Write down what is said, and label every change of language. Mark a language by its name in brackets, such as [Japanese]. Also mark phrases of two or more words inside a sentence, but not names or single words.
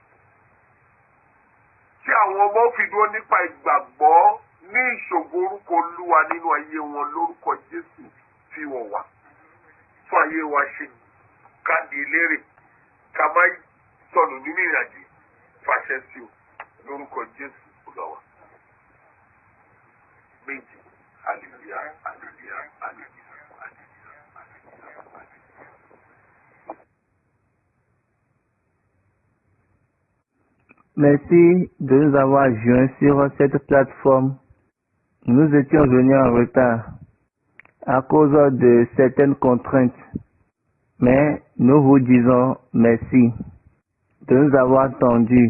[Yoruba] Kí àwọn ọmọ fi dúró nípa ìgbàgbọ́ ní ìṣògo orúkọ Olúwa nínú ayé wọn lórúkọ Jésù fi wọ̀ wá. Fún ayé wa ṣe káàdì elérè ká má sọnù nínú ìrìnàjò fàṣẹ sí o lórúkọ Jésù Olúwa. Méjì, hallelujah, hallelujah, hallelujah, hallelujah. [French] Merci de nous avoir joints sur cette plateforme. Nous étions venus en retard à cause de certaines contraintes, mais nous vous disons merci de nous avoir attendus.